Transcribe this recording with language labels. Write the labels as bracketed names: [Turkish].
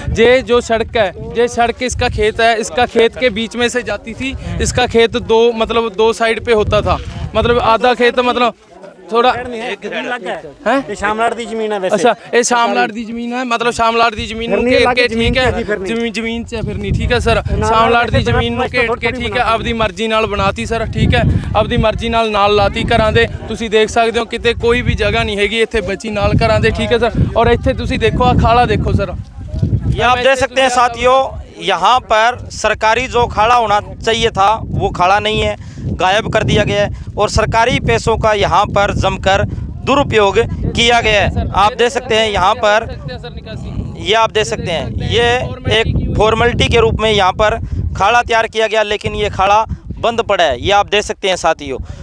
[Hindi] ये जो सड़क है, ये सड़क इसका खेत है, इसका खेत के बीच में से जाती थी। इसका खेत दो साइड पे होता था, मतलब आधा खेत, मतलब थोड़ा है शामलाट दी जमीन है वैसे। अच्छा, ये शामलाट दी जमीन है, मतलब शामलाट दी जमीन के, ठीक है, जमीन से फिरनी, ठीक है सर। शामलाट दी जमीन के, ठीक है, [Punjabi] ਆਪਦੀ ਮਰਜ਼ੀ ਨਾਲ ਬਣਾਤੀ ਸਰ, ਠੀਕ ਹੈ, ਆਪਦੀ ਮਰਜ਼ੀ ਨਾਲ ਲਾਤੀ ਘਰਾਂ ਦੇ। ਤੁਸੀਂ ਦੇਖ ਸਕਦੇ ਹੋ ਕਿਤੇ ਕੋਈ ਵੀ ਜਗ੍ਹਾ ਨਹੀਂ ਹੈਗੀ ਇੱਥੇ ਬਚੀ ਨਾਲ ਘਰਾਂ ਦੇ, ਠੀਕ ਹੈ ਸਰ। ਔਰ ਇੱਥੇ ਤੁਸੀਂ ਦੇਖੋ ਆ ਖਾਲਾ ਦੇਖੋ सर, [Hindi] ये आप देख सकते हैं साथियों, यहाँ पर सरकारी जो खाड़ा होना चाहिए था वो खाड़ा नहीं है, गायब कर दिया गया है और सरकारी पैसों का यहाँ पर जमकर दुरुपयोग किया गया है। आप देख सकते हैं यहाँ पर, ये आप देख सकते हैं, ये एक फॉर्मेलिटी के रूप में यहाँ पर खाड़ा तैयार किया गया, लेकिन ये खाड़ा बंद पड़ा है, ये आप देख सकते हैं साथियों।